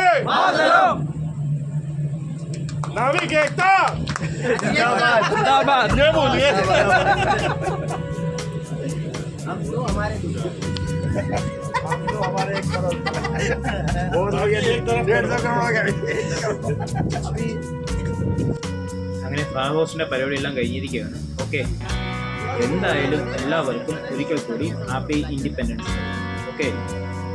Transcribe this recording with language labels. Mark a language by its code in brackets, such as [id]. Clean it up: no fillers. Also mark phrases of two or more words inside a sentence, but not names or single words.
[hi] मातरम, नाविक एकता जिंदाबाद ये बोलिए हम तो हमारे एक करोड़ बहुत हो गया 150 करोड़ हो गया [ml] അങ്ങനെ [en] flag hoist [ml] പരിപാടി എല്ലാം കഴിഞ്ഞിരിക്കുകയാണ്. ഓക്കെ, എന്തായാലും എല്ലാവർക്കും ഒരിക്കൽ കൂടി [en] happy independence. [ml] ഓക്കെ.